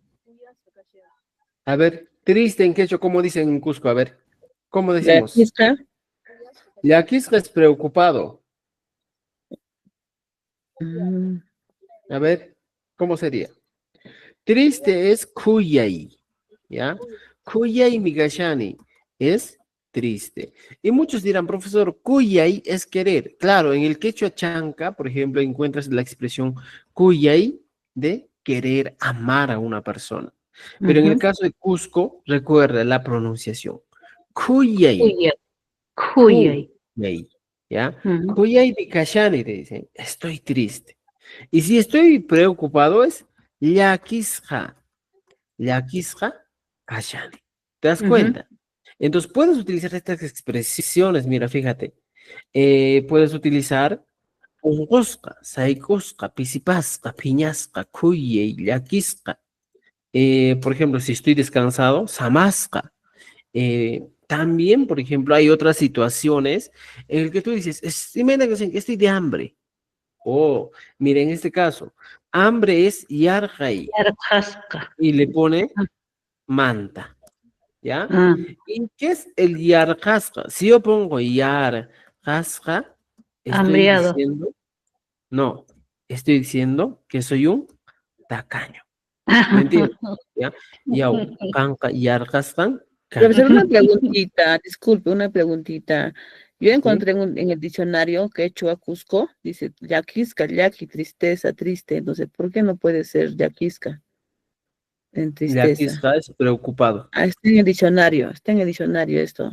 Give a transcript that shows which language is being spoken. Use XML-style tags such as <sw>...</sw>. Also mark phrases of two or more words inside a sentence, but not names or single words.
<es>A ver, triste en quechua, ¿cómo dicen en Cusco? A ver, ¿cómo De aquí decimos? está. Y aquí es preocupado. Mm, A ver, ¿cómo sería? Triste es kuyay, ¿ya?</es> <qu>Kuyay migashani</qu> <es>es triste. Y muchos dirán, profesor, cuyay es querer. Claro, en el quechua chanca, por ejemplo, encuentras la expresión cuyay de querer amar a una persona. Pero en el Ujú. caso de Cusco, recuerda la pronunciación. Cuyay, Cuyay. Cuyay. cuyay, ¿ya? Ujú.</es> <qu>Cuyay de Kashani,</qu> <es>te dicen, estoy triste. Y si estoy preocupado es</es> <qu>Yakisha, Yakisha Kashani.</qu> <es>¿Te das Ujú. cuenta? Entonces puedes utilizar estas expresiones, mira, fíjate. Puedes utilizar</es> <qu>unqusqa, sayqusqa, pisipasqa, phiñasqa, khuyay, llakisqa.</qu> <es>Por ejemplo, si estoy descansado, samasqa. También, por ejemplo, hay otras situaciones en las que tú dices, estoy de hambre. Oh, mira, en este caso, hambre es yargay Yarqasqa. y le pone manta, ¿ya? Ah, ¿Y qué es el yarqasqa? Si yo pongo yarqasqa, estoy hambriado. diciendo, no, estoy diciendo que soy un tacaño, ¿me entiendes? ¿Ya? Yau,</es> <qu>kanka, yarqasqan,</qu> <es>Profesor, kanka. una preguntita, disculpe, una preguntita. Yo ¿Sí? encontré en el diccionario quechua Cusco, dice yaquisca, yaqui, tristeza, triste. Entonces, ¿por qué no puede ser yaquisca en tristeza? Yarqisqa es preocupado, Ah, está en el diccionario esto.</es>